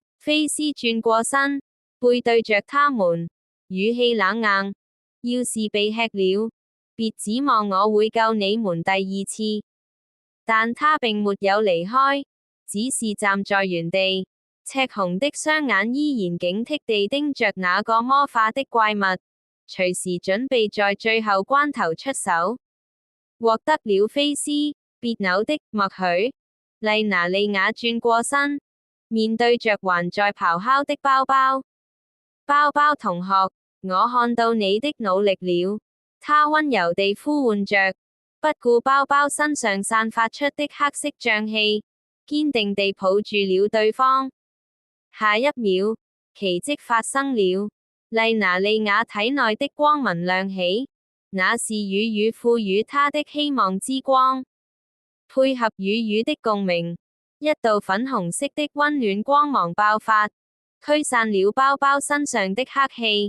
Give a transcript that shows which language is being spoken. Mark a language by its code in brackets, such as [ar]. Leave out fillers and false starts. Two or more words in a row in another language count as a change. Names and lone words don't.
[zh] 菲斯轉過身，背對着他們，語氣冷硬。要是被吃了，別指望我會救你們第二次。但他並沒有離開，只是站在原地，赤紅的雙眼依然警惕地盯着那個魔化的怪物，隨時準備在最後關頭出手。獲得了菲斯別扭的默許，麗娜利亞轉過身，面對着還在咆哮的包包。包包同學，我看到你的努力了，他溫柔地呼喚着，不顧包包身上散發出的黑色瘴氣，堅定地抱住了對方。下一秒，奇蹟發生了，麗娜利亞體內的光紋亮起，那是雨賦予她的希望之光，配合雨的共鳴，一道粉紅色的溫暖光芒爆發，驅散了包包身上的黑氣。